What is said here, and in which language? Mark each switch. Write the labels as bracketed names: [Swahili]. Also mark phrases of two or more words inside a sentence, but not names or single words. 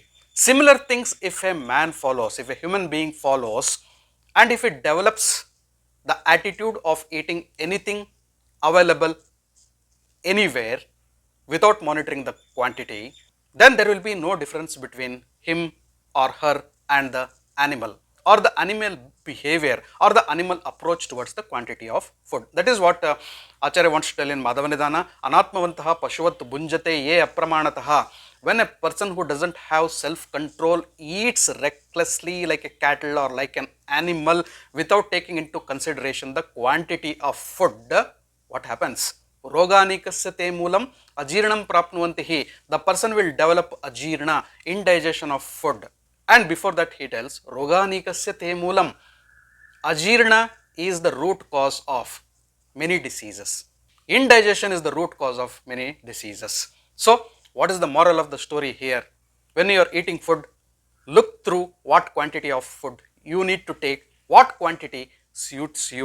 [English] Similar things if a man follows, if a human being follows, and if it develops the attitude of eating anything available anywhere without monitoring the quantity, then there will be no difference between him or her and the animal, or the animal behavior or the animal approach towards the quantity of food. That is what Acharya wants to tell in Madhava Nidana. [Sanskrit] Anatmavantaha pashuvat bhunjate ye apramanataha. [English] When a person who doesn't have self-control eats recklessly like a cattle or like an animal without taking into consideration the quantity of food, what happens? [Sanskrit] Roganikasya te moolam ajirnam prapnuvantihi. [English] The person will develop ajirna, indigestion of food. And before that he tells, [Sanskrit] Roganikasya te moolam. [English] Ajirna is the root cause of many diseases. Indigestion is the root cause of many diseases. So, what is the moral of the story here? When you are eating food, look through what quantity of food you need to take, what quantity suits you.